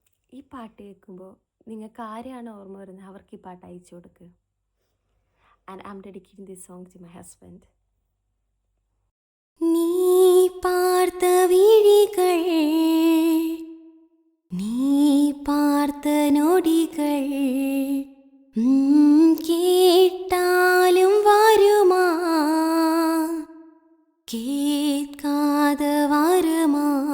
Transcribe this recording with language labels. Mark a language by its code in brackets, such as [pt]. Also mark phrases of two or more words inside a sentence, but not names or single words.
[ml] ഈ പാട്ട് കേൾക്കുമ്പോൾ നിങ്ങൾക്ക് ആരെയാണ് ഓർമ്മ വരുന്നത് അവർക്ക് ഈ പാട്ട് അയച്ചു കൊടുക്കുക. [en] and I'm dedicating this song to my husband. [ta] നീ பார்த்த விழிகள், நீ பார்த்த நொடிகள் கேட்டாலும் வருமா, கேட்காத வருமா,